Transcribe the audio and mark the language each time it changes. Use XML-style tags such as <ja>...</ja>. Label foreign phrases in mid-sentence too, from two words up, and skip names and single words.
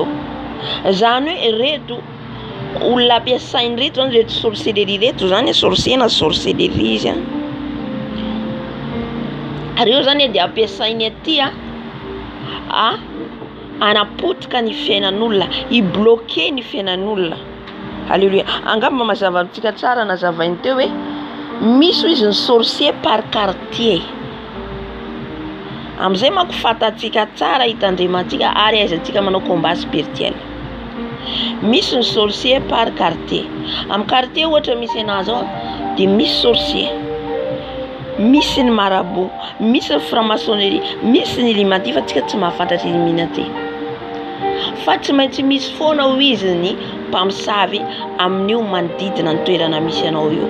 <mg>Zany hoe reto olona ampiasainy reto zany reto sorcellerie reto zany</mg> <fr>sorcier sorcellerie</fr> <mg>izy reo zany de ampiasainy aty anapotika ny fiainan'olona, i-bloquer ny fiainan'olona. Halleluja. Angamba mazava antsika tsara nazavainy teo hoe misy izy ny</mg> <fr>sorcier par quartier.</fr> <mg>Amizay manko fatatsika tsara hitandremantsika ary aizantsika manao</mg> <fr>combat spirituel.</fr> <mg>Misy ny</mg> <fr>sorcier par quartier.</fr> <mg>Amin'ny quartier ohatra misy anazy ao de misy sorcier, misy ny marabout, misy ny franc-maçonnerie, misy ny illuminati fa tsika tsy mahafantatra illuminati. Fa tsy maintsy misy foana ho izy ny mpamosavy amin'io manodidina ny toerana misy anao io.</mg>